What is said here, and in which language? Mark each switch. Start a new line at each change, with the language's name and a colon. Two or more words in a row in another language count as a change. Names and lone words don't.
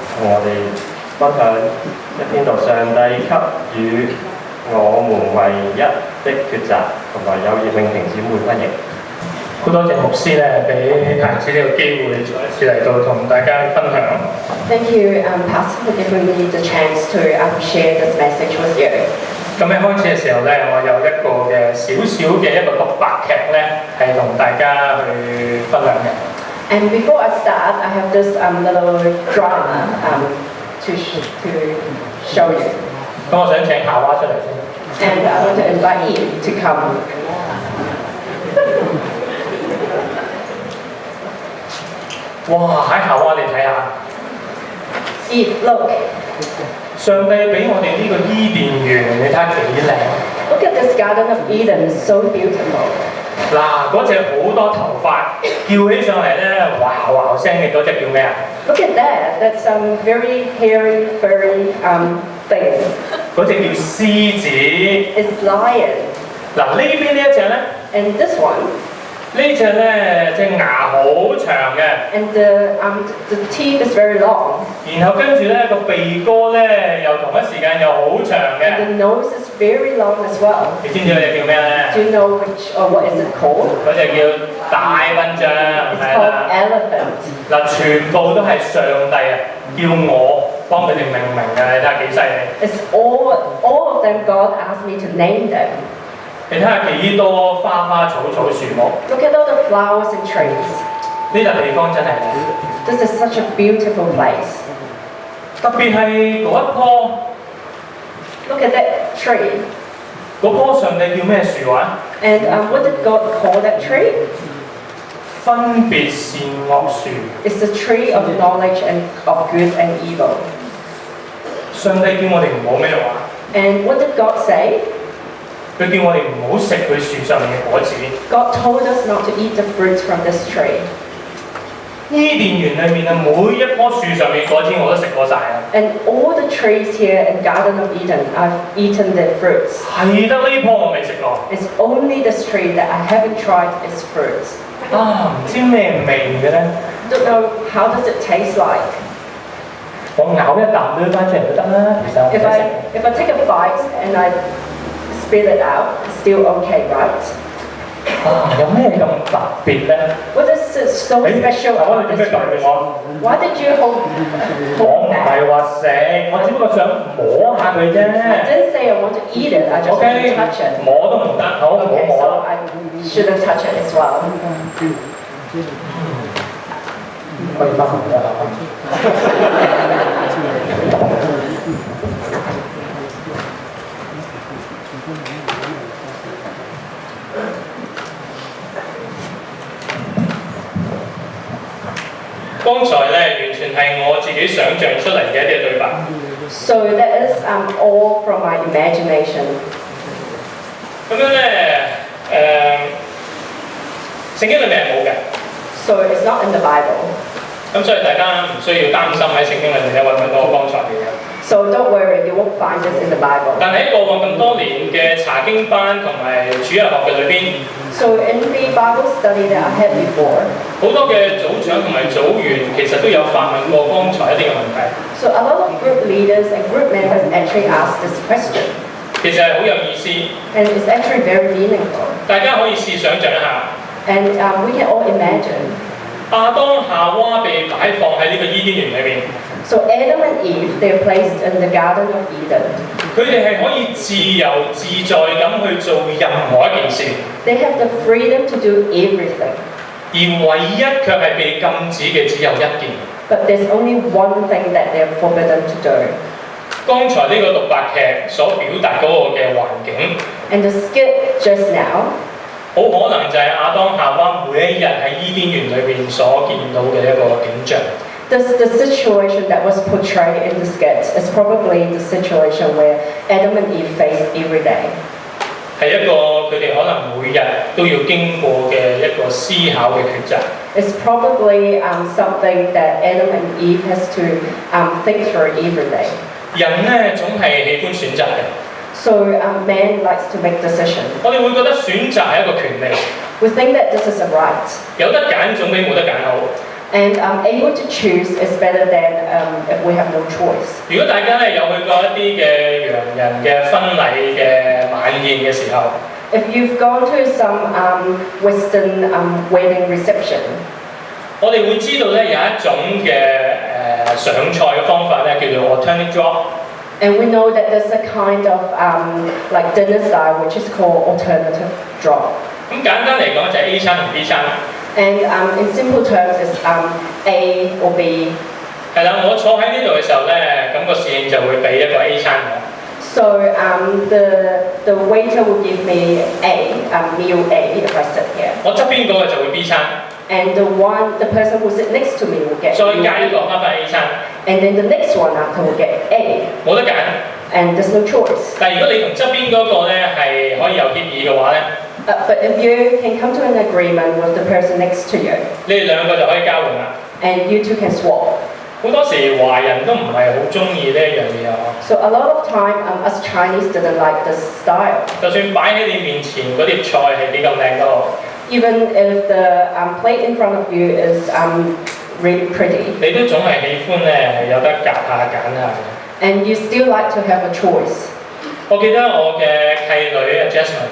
Cantonese: 我哋分享一篇讀上帝給予我們唯一的抉擇，同埋有葉永婷姊妹翻譯。好多謝牧師咧，俾太子呢個機會再一次嚟到同大家分享。
English: Thank you, Pastor, for giving me the chance to share this message with you.
Cantonese: 咁喺開始嘅時候咧，我有一個嘅少少嘅一個獨白劇咧，係同大家去分享嘅。
English: And before I start, I have this little drama to show you.
Cantonese: 咁我想請夏娃出嚟先。
English: And I want to invite Eve to come. 哇！
Cantonese: 喺夏娃你睇下
English: Eve, look.
Cantonese: 上帝俾我哋呢個伊甸園，你睇下幾靚。
English: Look at this Garden of Eden, so beautiful.
Cantonese: 嗱，嗰隻好多頭髮，叫起上嚟咧，哇哇聲嘅嗰隻叫咩啊？
English: Look at that. That's very hairy, furry thing.
Cantonese: 嗰隻叫獅子。
English: It's lion.
Cantonese: 嗱，呢邊呢一隻咧？
English: And this one.
Cantonese: 呢隻咧隻牙好長嘅。
English: And the teeth is very long.
Cantonese: 然後跟住咧個鼻哥咧又同一時間又好長嘅。
English: And the nose is very long as well.
Cantonese: 你知唔知嗰隻叫咩咧
English: Do you know which or what is it called?
Cantonese: 嗰隻叫大笨象，
English: It's called elephant.
Cantonese: 嗱，全部都係上帝啊，叫我幫佢哋命名嘅，你睇下幾犀利。
English: It's all of them. God asked me to name them.
Cantonese: 你睇下幾多花花草草樹木。
English: Look at all the flowers and trees.
Cantonese: 呢笪地方真係靚。
English: This is such a beautiful place.
Cantonese: 特別係嗰一棵。
English: Look at that tree.
Cantonese: 嗰棵上帝叫咩樹話
English: And what did God call that tree?
Cantonese: 分別善惡樹。
English: It's the tree of knowledge and of good and evil.
Cantonese: 上帝叫我哋唔好咩話
English: And what did God say?
Cantonese: 佢叫我哋唔好食佢樹上面嘅果子。
English: God told us not to eat the fruits from this tree.
Cantonese: 伊甸園裏面啊，每一棵樹上面果子我都食過晒啦。
English: And all the trees here in Garden of Eden, I've eaten their fruits.
Cantonese: 係得呢棵我未食過。
English: It's only this tree that I haven't tried its fruits.
Cantonese: 啊，唔知咩味嘅咧？
English: Don't know how does it taste like.
Cantonese: 我咬一啖攞翻出嚟都得啦，其實我唔使食。
English: If I take a bite and I spit it out, it's still okay, right?
Cantonese: 啊，有咩咁特別咧？
English: What is it so special
Cantonese: 我
English: about
Cantonese: 哋點
English: this
Cantonese: 解對
English: fruit?
Cantonese: 我？
English: Why did you
Cantonese: 我
English: hold
Cantonese: 唔
English: back?
Cantonese: 係話食，我只不過想摸下佢啫。
English: I didn't say I want to eat it, I just want to touch it.
Cantonese: 摸都唔得，好唔好
English: Okay,
Cantonese: 摸
English: so
Cantonese: 啦？
English: I shouldn't touch it as well.
Cantonese: 可以翻嚟啦。剛才咧完全係我自己想像出嚟嘅一啲對白。
English: So that is all from my imagination.
Cantonese: 咁樣咧，聖經裏面係冇嘅。
English: So it's not in the Bible.
Cantonese: 咁所以大家唔需要擔心喺聖經裏面咧揾唔到剛才嘅嘢。
English: So don't worry, you won't find this in the Bible.
Cantonese: 但喺過往咁多年嘅查經班同埋主日學嘅裏邊，
English: So in the Bible study that I had before,
Cantonese: 好多嘅組長同埋組員其實都有發問過剛才一啲嘅問題。
English: so a lot of group leaders and group members actually asked this question.
Cantonese: 其實係好有意思，
English: And it's actually very meaningful.
Cantonese: 大家可以試想像一下，
English: And we can all imagine.
Cantonese: 亞當夏娃被擺放喺呢個伊甸園裏邊，
English: So Adam and Eve, they're placed in the Garden of Eden.
Cantonese: 佢哋係可以自由自在咁去做任何一件事，
English: They have the freedom to do everything.
Cantonese: 而唯一卻係被禁止嘅只有一件。
English: But there's only one thing that they're forbidden to do.
Cantonese: 剛才呢個獨白劇所表達嗰個嘅環境，
English: And the skit just now,
Cantonese: 好可能就係亞當夏娃每一日喺伊甸園裏邊所見到嘅一個景象。
English: the situation that was portrayed in the skit is probably the situation where Adam and Eve face every day.
Cantonese: 係一個佢哋可能每日都要經過嘅一個思考嘅抉擇。
English: It's probably something that Adam and Eve has to think through every day.
Cantonese: 人咧總係喜歡選擇嘅，
English: So man likes to make decisions.
Cantonese: 我哋會覺得選擇係一個權利，
English: We think that this is a right.
Cantonese: 有得揀總比冇得揀好。
English: And able to choose is better than if we have no choice.
Cantonese: 如果大家咧有去過一啲嘅洋人嘅婚禮嘅晚宴嘅時候，
English: If you've gone to some Western wedding reception,
Cantonese: 我哋會知道咧有一種嘅上菜嘅方法咧叫做
English: alternate drop。 and we know that there's a kind of like dinner style which is called alternative drop.
Cantonese: 咁簡單嚟講就係 A 餐同 B 餐。
English: And in simple terms, it's A or B.
Cantonese: 係啦，我坐喺呢度嘅時候咧，咁個侍應就會俾一個 A 餐我。
English: So the waiter will give me meal A if I sit here.
Cantonese: 我側邊嗰個就會 B 餐，
English: And the person who sit next to me will get
Cantonese: 再
English: meal
Cantonese: 加一
English: A.
Cantonese: 個翻返 A 餐，
English: And then the next one after will get A.
Cantonese: 冇得揀。
English: And there's no choice.
Cantonese: 但係如果你同側邊嗰個咧係可以有協議嘅話咧，
English: But if you can come to an agreement with the person next to you,
Cantonese: 你哋兩個就可以交換啦。
English: and you two can swap.
Cantonese: 好多時華人都唔係好中意呢一樣嘢啊！
English: So a lot of time, us Chinese didn't like this style.
Cantonese: 就算擺喺你面前嗰碟菜係幾咁靚都好， Even if the plate in front of you is really pretty, 你都總係喜歡咧有得夾下揀下。 and you still like to have a choice. 我記得我嘅契女啊 Jasmine，